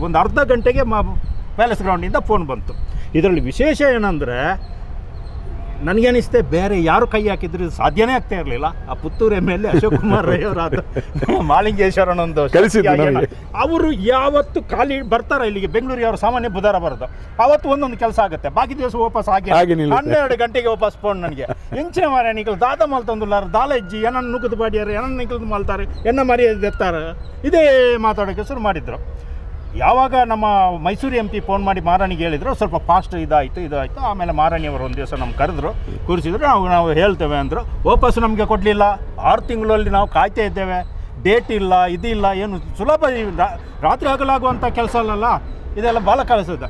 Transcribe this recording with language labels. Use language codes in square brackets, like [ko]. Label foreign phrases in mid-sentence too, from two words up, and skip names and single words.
[kn] ಒಂದು ಅರ್ಧ ಗಂಟೆಗೆ ಪ್ಯಾಲೇಸ್ ಗ್ರೌಂಡಿಂದ ಫೋನ್ ಬಂತು. ಇದರಲ್ಲಿ ವಿಶೇಷ ಏನಂದರೆ ನನಗೇನಿಸ್ತೆ ಬೇರೆ ಯಾರು ಕೈ ಹಾಕಿದ್ರು ಇದು ಸಾಧ್ಯನೇ ಆಗ್ತಾ ಇರಲಿಲ್ಲ. ಆ ಪುತ್ತೂರು MLA ಅಶೋಕ್ ಕುಮಾರ್ ರೈ ಅವರಾದ ಮಾಲಿಂಗೇಶ್ವರನೊಂದು ಅವರು ಯಾವತ್ತು ಖಾಲಿ ಬರ್ತಾರೆ ಇಲ್ಲಿಗೆ ಬೆಂಗಳೂರಿಗೆ, ಅವರು ಸಾಮಾನ್ಯ ಬುಧವಾರ ಬರೋದು, ಅವತ್ತು ಒಂದೊಂದು ಕೆಲಸ ಆಗುತ್ತೆ, ಬಾಕಿ ದಿವಸ ವಾಪಸ್ ಆಗಿ 12 ಗಂಟೆಗೆ ವಾಪಸ್ ಫೋನ್ ನನಗೆ [tcy] ಎಂಚೆ ಮಾರ ನಿಕಲ್ ದಾದ ಮಲ್ತಂದುಲ್ಲಾರ ದಾಲಜ್ಜಿ ಏನನ್ನು ನುಗ್ಗದು ಬಾಡಿಯಾರೆ, ಏನನ್ನು ನಿಕಲ್ದು ಮಲ್ತಾರೆ, ಎನ್ನ ಮರ್ಯಾದೆ ಎತ್ತಾರೆ, [kn] ಇದೇ ಮಾತಾಡೋಕ್ಕೆ ಶುರು ಮಾಡಿದ್ರು. ಯಾವಾಗ ನಮ್ಮ ಮೈಸೂರು MP ಫೋನ್ ಮಾಡಿ ಮಹಾರಾಣಿಗೆ ಹೇಳಿದ್ರು, ಸ್ವಲ್ಪ ಫಾಸ್ಟ್ ಇದಾಯಿತು. ಆಮೇಲೆ ಮಹಾರಾಣಿಯವರು ಒಂದು ದಿವಸ ನಮ್ಗೆ ಕರೆದ್ರು, ಕೂರಿಸಿದ್ರು, ನಾವು ಹೇಳ್ತೇವೆ ಅಂದರು. ವಾಪಸ್ ನಮಗೆ ಕೊಡಲಿಲ್ಲ. 6 ತಿಂಗಳಲ್ಲಿ ನಾವು ಕಾಯ್ತಾ ಇದ್ದೇವೆ, ಡೇಟ್ ಇಲ್ಲ, ಇದಿಲ್ಲ, ಏನು ಸುಲಭ ರಾತ್ರಿ ಹಗಲಾಗುವಂಥ ಕೆಲಸ ಅಲ್ಲಲ್ಲ, ಇದೆಲ್ಲ ಭಾಳ ಕೆಲಸದ.